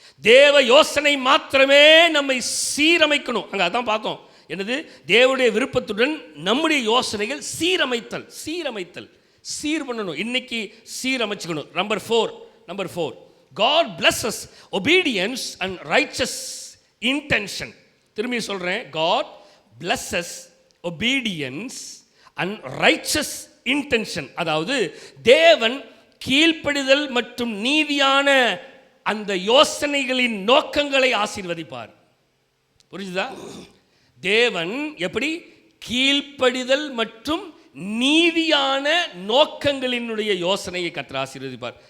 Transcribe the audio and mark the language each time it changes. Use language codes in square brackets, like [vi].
[ta] தேவ யோசனை மாத்திரமே நம்மை சீரமைக்கணும். அங்கே அதான் பார்த்தோம், என்னது? தேவனுடைய விருப்பத்துடன் நம்முடைய யோசனைகள் சீரமைத்தல், சீரமைத்தல், சீர் பண்ணணும். இன்னைக்கு சீரமைச்சுக்கணும். Number 4 [en] God blesses obedience and righteous intention. [ta] திரும்பி சொல்றேன், [en] God blesses obedience and righteous intention. [ta] அதாவது தேவன் கீழ்ப்படிதல் மற்றும் நீதியான அந்த யோசனைகளின் நோக்கங்களை ஆசீர்வதிப்பார். புரிஞ்சுதா? தேவன் எப்படி கீழ்ப்படிதல் மற்றும் நீதியான நோக்கங்களினுடைய யோசனையை கர்த்தர் ஆசீர்வதிப்பார்.